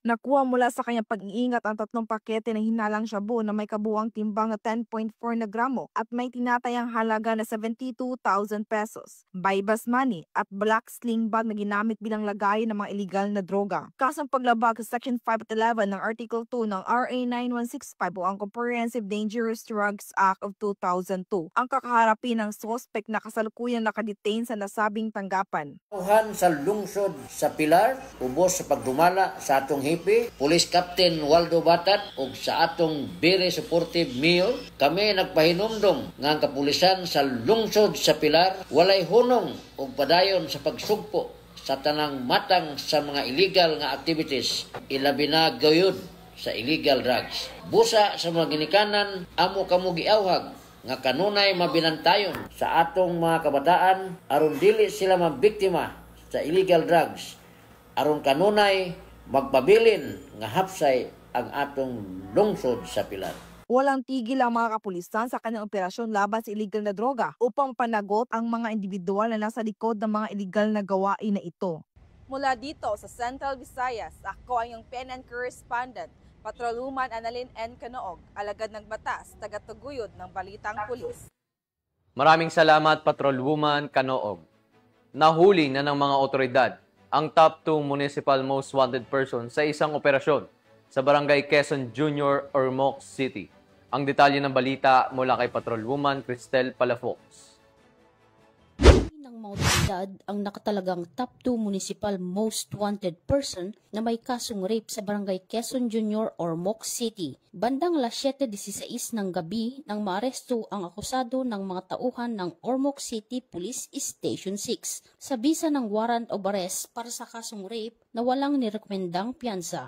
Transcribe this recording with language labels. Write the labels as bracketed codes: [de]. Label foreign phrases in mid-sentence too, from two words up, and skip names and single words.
[tl] Nakuha mula sa kanyang pag-iingat ang 3 pakete ng hinalang shabu na may kabuang timbang na 10.4 na gramo at may tinatayang halaga na 72,000 pesos, [en] bypass money [tl] at [en] black sling bag [tl] na ginamit bilang lagay ng mga iligal na droga. Kasong paglabag sa Section 511 ng Article 2 ng RA 9165 o ang Comprehensive Dangerous Drugs Act of 2002. Ang kakaharapin ng suspect na kasalukuyang nakadetain sa nasabing tanggapan. [ceb] Tuhan sa lungsod sa Pilar, ubos sa pagdumala sa atong hipi, Police Captain Waldo Batat ug sa atong [en] Very Supportive Mayor, [ceb] kami nagpahinumdom nga ang kapulisan sa lungsod sa Pilar walay hunong ug padayon sa pagsugpo sa tanang matang sa mga illegal nga activities, ilabi na gayud sa [en] illegal drugs. [ceb] Busa sa mga ginikanan, amo kamo giawhag nga kanunay mabinantayon sa atong mga kabataan aron dili sila mabiktima sa [en] illegal drugs, [ceb] aron kanunay magpabilin nga hapsay ang atong lungsod sa Pilar. [tl] Walang tigil ang mga kapulisan sa kanilang operasyon laban sa illegal na droga upang panagot ang mga individual na nasa likod ng mga illegal na gawain na ito. Mula dito sa Central Visayas, ako ang iyong PNN correspondent, Patrolwoman Annalyn N. Canoog, alagad ng batas, tagataguyod ng Balitang Pulis. Maraming salamat, Patrolwoman Canoog. Nahuli na ng mga otoridad ang [en] top 2 municipal most wanted person [tl] sa isang operasyon sa Barangay Quezon Junior, Ormoc City. Ang detalye ng balita mula kay Patrolwoman Cristel Palafox. Ng mga otoridad ang nakatalagang [en] top 2 municipal most wanted person [tl] na may kasong rape sa Barangay Quezon Junior, Ormoc City. Bandang alas 7:16 ng gabi nang maaresto ang akusado ng mga tauhan ng Ormoc City Police Station 6 sa bisa ng [en] warrant of arrest [tl] para sa kasong rape na walang nirekomendang piyansa.